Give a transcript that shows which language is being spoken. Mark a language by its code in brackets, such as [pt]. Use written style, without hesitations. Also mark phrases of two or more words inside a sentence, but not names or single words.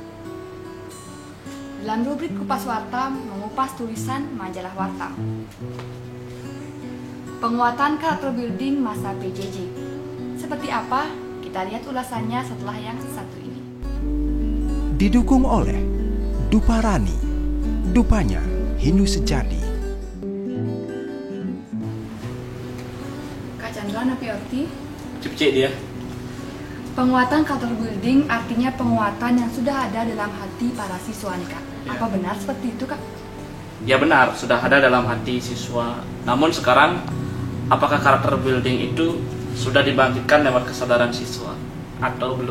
[id] Dalam rubrik Kupas Wartam, mengupas tulisan majalah Wartam. Penguatan [en] karakter building [id] masa PJJ. Seperti apa? Kita lihat ulasannya setelah yang satu ini. Didukung oleh Duparani, Dupanya Hindu Sejati. [ban] Kak Chandra, Napi Orti. Cip-cip dia. [id] Penguatan [en] karakter building [id] artinya penguatan yang sudah ada dalam hati para siswa nih Kak. Ya. Apa benar seperti itu Kak? Ya benar, sudah ada dalam hati siswa. Namun sekarang, apakah [en] karakter building [id] itu sudah dibangkitkan lewat kesadaran siswa atau belum?